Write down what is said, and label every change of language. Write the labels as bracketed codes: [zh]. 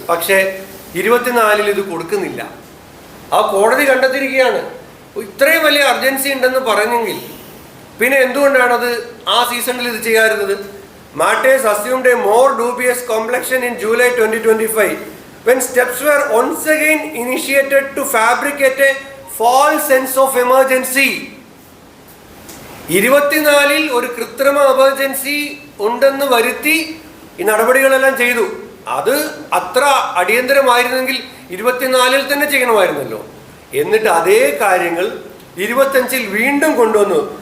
[ml] പക്ഷേ 24 ഇത് കൊടുക്കുന്നില്ല. ആ കോടതി കണ്ടെത്തിയിരിക്കുകയാണ്. ഇത്രയും വലിയ അർജൻസി ഉണ്ടെന്ന് പറഞ്ഞെങ്കിൽ പിന്നെ എന്തുകൊണ്ടാണത് ആ സീസണിൽ ഇത് ചെയ്യാറുള്ളത്? [en] Matters assumed a more dubious complexion in July 2025 when steps were once again initiated to fabricate a false sense of emergency. [ml] 24 ഒരു കൃത്രിമ എമർജൻസി ഉണ്ടെന്ന് വരുത്തി ഈ നടപടികളെല്ലാം ചെയ്തു. അത് അത്ര അടിയന്തരമായിരുന്നെങ്കിൽ 24 തന്നെ ചെയ്യണമായിരുന്നല്ലോ. എന്നിട്ട് അതേ കാര്യങ്ങൾ 25-ൽ വീണ്ടും കൊണ്ടുവന്നു.